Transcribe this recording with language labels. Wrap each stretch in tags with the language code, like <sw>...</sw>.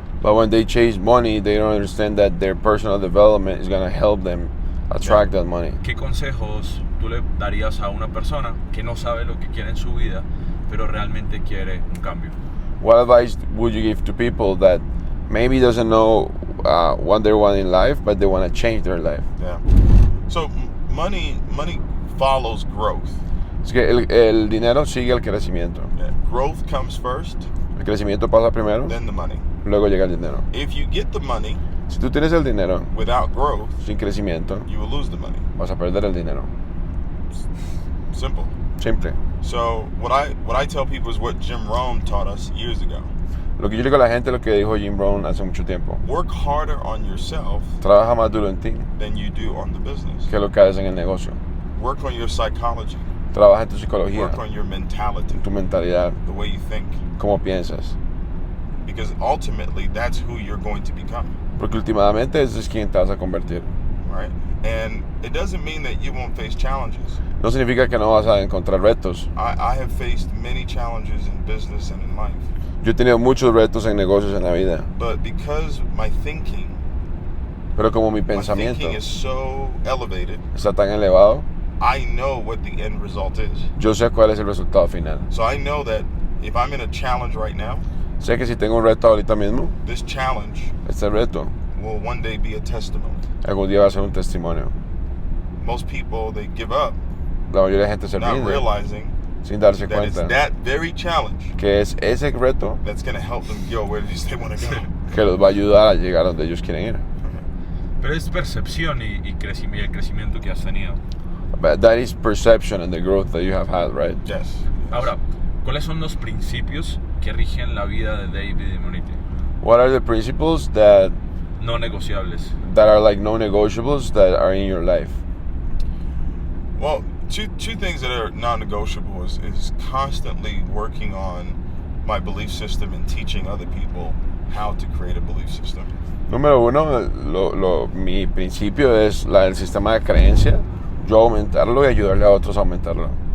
<en>But when they chase money, they don't understand that their personal development is going to help them attract that money.</en> <es>¿Qué consejos tú le darías a una persona que no sabe lo que quiere en su vida, pero realmente quiere un cambio?</es> <en>What advice would you give to people that maybe doesn't know what they want in life, but they want to change their life? Yeah. So money follows growth.</en> <es>Es que el dinero sigue el crecimiento.</es> <en>Yeah. Growth comes first,</en> <es>El crecimiento pasa primero,</es> <en>then the money.</en> <es>luego llega el dinero.</es> <en>If you get the money</en> <es>Si tú tienes el dinero</es> <en>without growth,</en> <es>sin crecimiento,</es> <en>you will lose the money.</en> <es>vas a perder el dinero.</es> <en>Simple.</en> <es>Simple.</es> <en>So what I tell people is what Jim Rohn taught us years ago.</en> <es>Lo que yo le digo a la gente, lo que dijo Jim Rohn hace mucho tiempo.</es> <en>Work harder on yourself</en> <es>Trabaja más duro en ti</es> <en>than you do on the business.</en> <es>que lo que haces en el negocio.</es> <en>Work on your psychology.</en> <es>Trabaja en tu psicología,</es> <en>Work on your mentality,</en> <es>tu mentalidad,</es> <en>the way you think.</en> <es>cómo piensas.</es> <en>Because ultimately, that's who you're going to become,</en> <es>Porque últimamente ese es quien te vas a convertir.</es> <en>right? And it doesn't mean that you won't face challenges.</en> <es>No significa que no vas a encontrar retos.</es> <en>I have faced many challenges in business and in life.</en> <es>Yo he tenido muchos retos en negocios en la vida.</es> <en>But because my thinking</en> <es>Pensamiento</es> <en>is so elevated,</en> <es>está tan elevado,</es> <en>I know what the end result is.</en> <es>yo sé cuál es el resultado final.</es> <en>So I know that if I'm in a challenge right now,</en> <es>Sé que si tengo un reto ahorita mismo,</es> <en>this challenge</en> <es>este reto</es> <en>will one day be a testimony.</en> <es>algún día va a ser un testimonio.</es> <en>Most people, they give up,</en> <es>La mayoría de gente se</es> <en>not</en> <es>rinde</es> <en>realizing</en> <es>sin darse</es> <en>that it's</en> <es>cuenta</es> <en>that very challenge</en> <es>que es ese reto</es> <en>that's going to help them go where it is they want to go.</en> <es>que los va a ayudar a llegar a donde ellos quieren ir. Pero es percepción y el crecimiento que has tenido.</es> <en>But that is perception and the growth that you have had, right? Yes.</en> <es>Ahora, ¿cuáles son los principios que rigen la vida de David Imonitie?</es> <en>What are the principles that</en> <es>No negociables.</es> <en>are like non-negotiables that are in your life? Well, two things that are non-negotiable is constantly working on my belief system and teaching other people how to create a belief system.</en> <es>Número uno, mi principio es el sistema de creencia. Yo aumentarlo y ayudarle a otros a aumentarlo.</es>